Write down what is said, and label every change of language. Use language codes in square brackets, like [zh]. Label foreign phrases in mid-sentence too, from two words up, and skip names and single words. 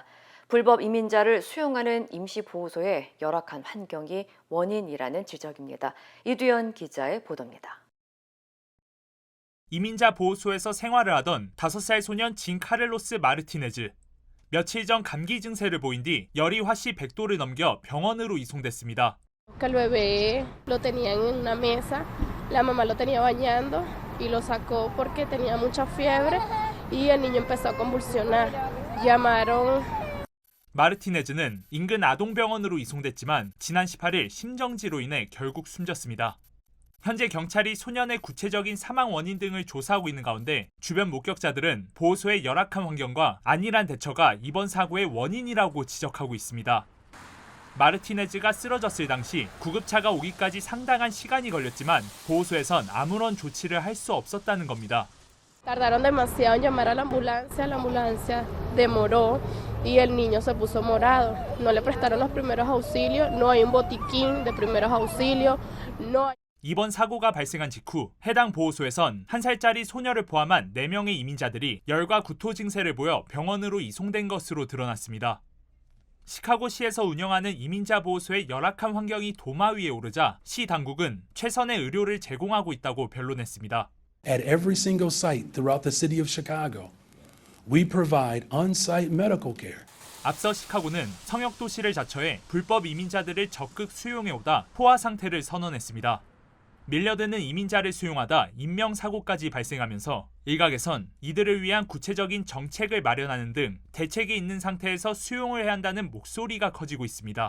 [ko] 불법 이민자를 수용하는 임시 보호소의 열악한 환경이 원인이라는 지적입니다. 이두현 기자의 보도입니다. 이민자 보호소에서 생활을 하던 5살 소년 진 카를로스 마르티네즈. 며칠 전 감기 증세를 보인 뒤 열이 화씨 100도를 넘겨 병원으로 이송됐습니다. [es] El bebé lo tenían en una mesa, la mamá lo tenía bañando y lo sacó porque tenía mucha fiebre y el niño empezó a convulsionar. Llamaron. [ko] 마르티네즈는 인근 아동병원으로 이송됐지만 지난 18일 심정지로 인해 결국 숨졌습니다. 현재 경찰이 소년의 구체적인 사망 원인 등을 조사하고 있는 가운데 주변 목격자들은 보호소의 열악한 환경과 안일한 대처가 이번 사고의 원인이라고 지적하고 있습니다. 마르티네즈가 쓰러졌을 당시 구급차가 오기까지 상당한 시간이 걸렸지만 보호소에선 아무런 조치를 할 수 없었다는 겁니다. [es] Tardaron demasiado en llamar a la ambulancia demoró y el niño se puso morado. No le prestaron los primeros auxilios, no hay un botiquín de primeros auxilios, no hay. [ko] 이번 사고가 발생한 직후 해당 보호소에선 1살짜리 소녀를 포함한 4명의 이민자들이 열과 구토 증세를 보여 병원으로 이송된 것으로 드러났습니다. 시카고시에서 운영하는 이민자 보호소의 열악한 환경이 도마 위에 오르자 시 당국은 최선의 의료를 제공하고 있다고 변론했습니다. [en] At every single site throughout the city of Chicago, we provide on-site medical care. [ko] 앞서 시카고는 성역도시를 자처해 불법 이민자들을 적극 수용해오다 포화 상태를 선언했습니다. 밀려드는 이민자를 수용하다 인명사고까지 발생하면서 일각에선 이들을 위한 구체적인 정책을 마련하는 등 대책이 있는 상태에서 수용을 해야 한다는 목소리가 커지고 있습니다.